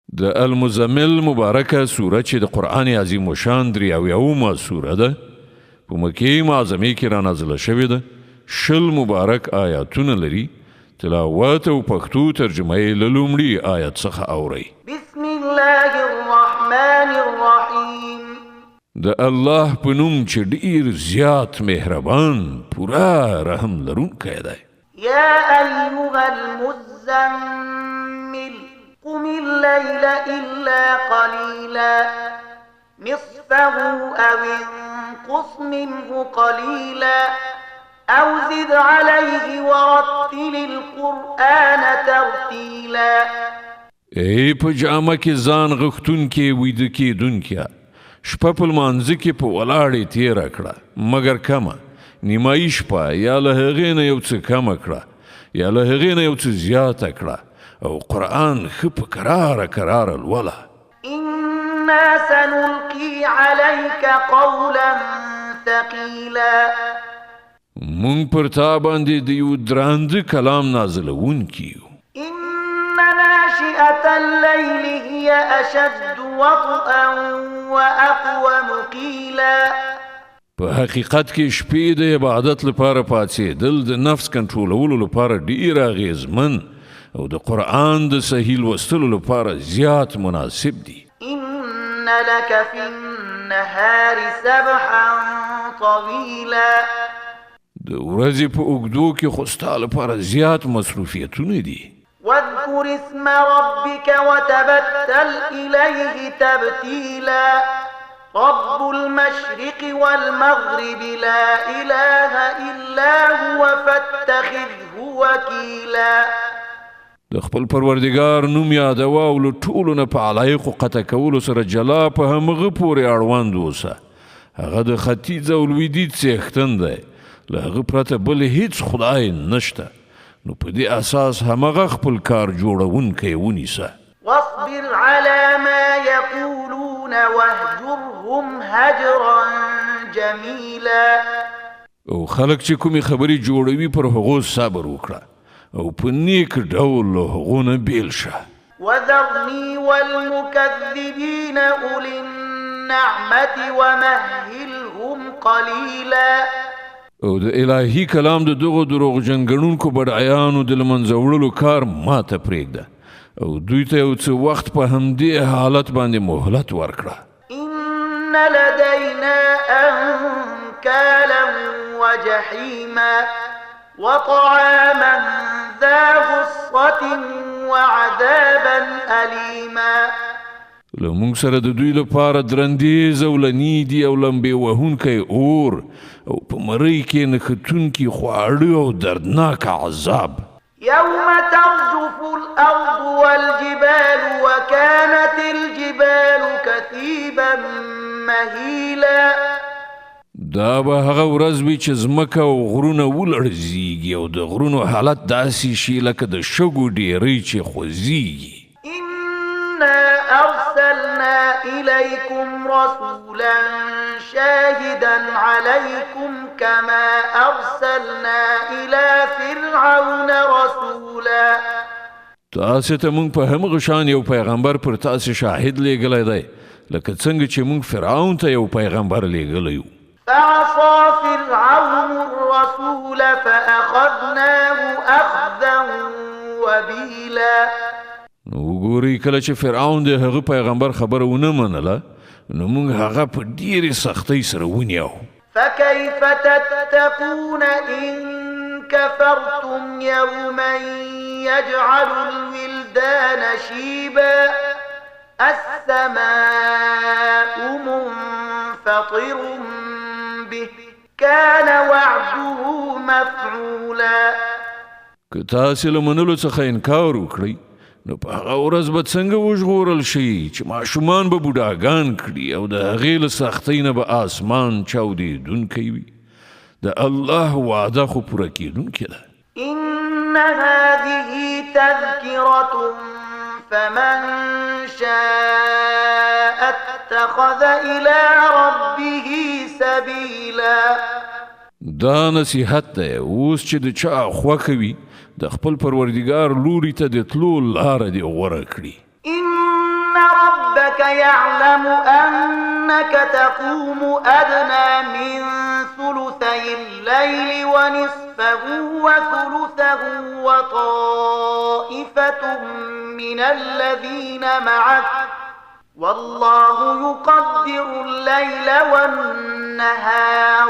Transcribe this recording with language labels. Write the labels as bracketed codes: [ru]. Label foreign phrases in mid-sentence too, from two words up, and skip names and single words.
[ps] د المزمل مبارکه سوره چې د قرآن عظیم الشان 83 سوره ده په مکې معظمې کې را نازله شوې ده 20 مبارک آیاتونه لري تلاوت او پښتو ترجمه یې له لومړي آیت څخه اورئ [ar] بسم الله الرحمن الرحیم [ps] د الله په نوم چې ډیر زیات مهربان پورا رحم لرونکی دی [ar] یا ایها المزمل قم الليل إلا قليلا نصفه أو انقص منه قليلا أو زد عليه ورتل القرآن ترتيلا [ps] ای په جامه کې ځان غختون کې ویده کېدون کې شپه په لمانځه کې په ولاړې تېره کړه مګر کمه نیمایي شپه یا له هغې نه یو څه کمه کړه یا له هغې نه یو څه زیاته کړه او قرآن خپ کرار الولا [ar] إنا سنلقي عليك قولا ثقيلا [ps] مونږ پر تا باندې د یو دراند کلام نازلون کیو [ar] إن ناشئة الليل هي أشد وطئا وأقوم قيلا [ps] په حقیقت کې شپې د عبادت لپاره پاتېدل د نفس کنټرولولو لپاره ډیر اغیزمن او د قرآن د صحیح لوستلو لپاره زیات مناسب دي [ar] إن لك في النهار سبحا طويلا [ps] د ورځې په اوږدو کې خو ستا لپاره زیات مصروفیتونه دي [ar] واذكر اسم ربك وتبتل إليه تبتيلا رب المشرق والمغرب لا إله إلا هو فاتخذه وكيلا [ps] د خپل پروردگار نوم یادوه او له ټولو نه په علایقو قطع کولو سره جلا په همغه پورې اړوند اوسه هغه د ختیځ او لویدیځ څښتن دی له هغه پرته بل هیڅ خدای نشته نو په دې اساس همغه خپل کار جوړونکی ونیسه [ar] واصبر على ما يقولون واهجرهم هجرا جميلا [ps] او خلک چې کومې خبرې جوړوي پر هغو صبر وکړه او په نیک ډول له هغو نه بیل شه [ar] وذرني والمكذبين أولي النعمة ومهلهم قليلا [ps] او د الهي کلام د دغو دروغجن ګڼونکو بډایانو د له منځه وړلو کار ماته پرېږده او دوی ته یو څه وخت په همدې حالت باندې مهلت ورکړه [ar] إن لدينا أنكالا وجحيما وطعاما ذا غصة وعذابا أليما [ps] له موږ سره د دوی لپاره درندیز او لنی دي او لمبې وهونکی اور او په مرۍ کې نښتونکي خواړه او دردناک عذاب [ar] يوم ترجف الأرض والجبال وكانت الجبال كثيبا مهيلا [ps] دا به هغه ورځ وي چې ځمکه او غرونه ولړزیږي او د غرونو حالت داسې شي لکه د شګو ډیرۍ چې خوځیږي [ar] إنا أرسلنا إليكم رسولا شاهدا عليكم كما أرسلنا إلى فرعون رسولا [ps] تاسې ته موږ په همغه شان یو پیغمبر پر تاسې شاهد لیږلی دی لکه څنګه چې موږ فرعون ته یو پیغمبر لیږلی یو [ar] فعصى فرعون الرسول فأخذناه أخذا وبيلا [ps] نو وګورئ کله چې فرعون د هغه پیغمبر خبره ونه منله نو موږ هغه په ډیرې سختۍ سره ونیو [ar] فكيف تتقون إن كفرتم يوما يجعل الولدان شيبا السماء منفطر به كان وعده مفعولا [ps] که تاسې له منلو څخه انکار وکړئ نو په هغه ورځ به څنګه وژغورل شي چې ماشومان به بوډاګان کړي او د هغې له سختۍ نه به آسمان چاودېدونکی وي د الله وعده خو پوره کېدونکې ده [ar] إن هذه تذكرة فمن شاء اتخذ إلى ربه سبيلا [ps] دا نصیحت دی اوس چې د چا خوښه وي د خپل پروردگار لوري ته د تلو لاره دې غوره کړي [ar] إن يعلم أنك تقوم أدنى من ثلثي الليل ونصفه وثلثه وطائفة من الذين معك والله يقدر الليل والنهار